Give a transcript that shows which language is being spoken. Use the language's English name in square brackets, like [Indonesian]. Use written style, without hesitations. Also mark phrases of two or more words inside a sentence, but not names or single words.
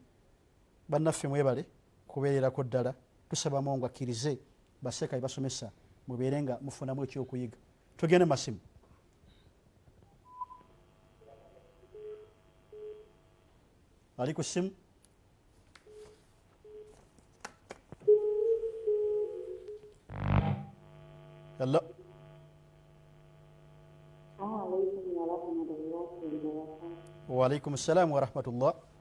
[Ganda] Bannaffe mwebale kubeererako ddala. Tusaba Mungu akkirize baseka ebasomesa mubeere nga mufunamu ekyokuyiga. Tugende masimu. Ali ku simu? Hello. [Arabic] وعليكم السلام ورحمة الله.